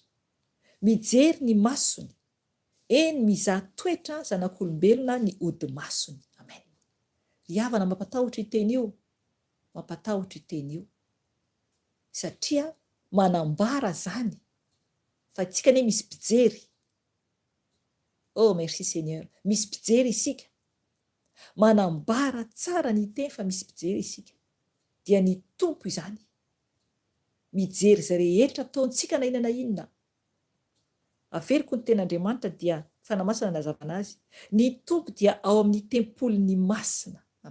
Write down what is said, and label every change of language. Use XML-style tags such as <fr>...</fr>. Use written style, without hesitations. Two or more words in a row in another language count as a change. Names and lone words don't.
<mg>Mijery ny masony, eny mizaha toetra zanak'olombelona ny ody masony. Amen. Ry havana, mampatahotra iteny io, mampatahotra iteny io, satria manambara zany fa tsika ne misy mpijery.</mg> <fr>Oh merci Seigneur,</fr> <mg>misy mpijery isika. Manambara tsara ny teny fa misy mpijery isika, dia ny tompo izany mijery izay rehetra ataontsika na inona na inona. Averiko ny ten'Andriamanitra dia fanamasina nazavana azy, ny tompo dia ao amin'ny tempolin'ny masina.</mg>